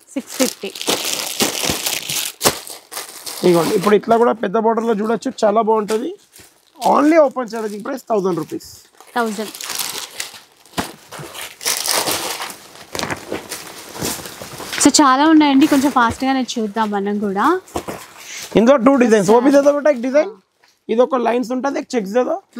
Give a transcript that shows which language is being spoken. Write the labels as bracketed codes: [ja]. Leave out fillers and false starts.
[te] 650. ఇగోండి ఇప్పుడు ఇట్లా కూడా పెద్ద బార్డర్ లో చూడొచ్చు చాలా బాగుంటది only open challenging price 1000 rupees. 1000. So చాలా ఉన్నాయండి కొంచెం ఫాస్ట్ గానే చూద్దాం మనం కూడా. ఇందులో 2 డిజైన్స్ [hi] वो भी दे दो बेटा एक डिजाइन. [te] ఇది ఒక లైన్స్ ఉంటది एक చెక్స్ [hi] दे दो.